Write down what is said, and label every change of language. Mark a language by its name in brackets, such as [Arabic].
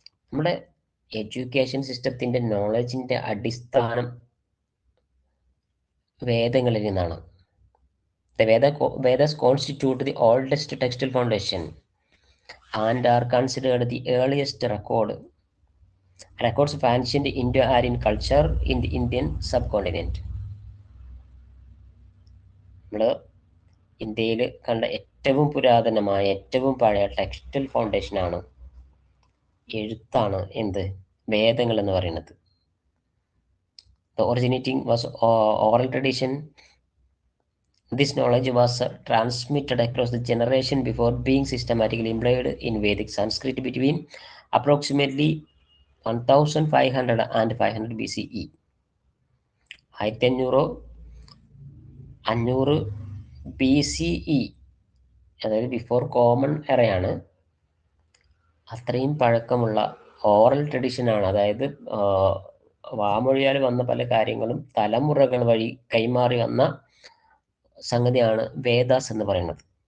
[Malayalam] നമ്മുടെ എഡ്യൂക്കേഷൻ സിസ്റ്റത്തിൻ്റെ നോളജിൻ്റെ അടിസ്ഥാനം വേദങ്ങളിൽ നിന്നാണ്. [English] The Vedas constitute the oldest textual foundation and are considered the earliest records of ancient Indo-Aryan culture in the Indian subcontinent. [Malayalam] നമ്മൾ ഇന്ത്യയിൽ കണ്ട ഏറ്റവും പുരാതനമായ ഏറ്റവും പഴയ ടെക്സ്റ്റൽ ഫൗണ്ടേഷനാണ്, എഴുത്താണ് എന്ത് വേദങ്ങൾ എന്ന് പറയുന്നത്. [English] The originating was oral tradition. This knowledge was transmitted across the generation before being systematically employed in Vedic Sanskrit between approximately 1500 and 500 BCE. [Malayalam] 1500 BCE, അതായത് ബിഫോർ കോമൺ എറയാണ്. അത്രയും പഴക്കമുള്ള ഓറൽ ട്രഡീഷനാണ്, അതായത് വാമൊഴിയാൽ വന്ന പല കാര്യങ്ങളും തലമുറകൾ വഴി കൈമാറി വന്ന സംഗതിയാണ് വേദാസ് എന്ന് പറയുന്നത്.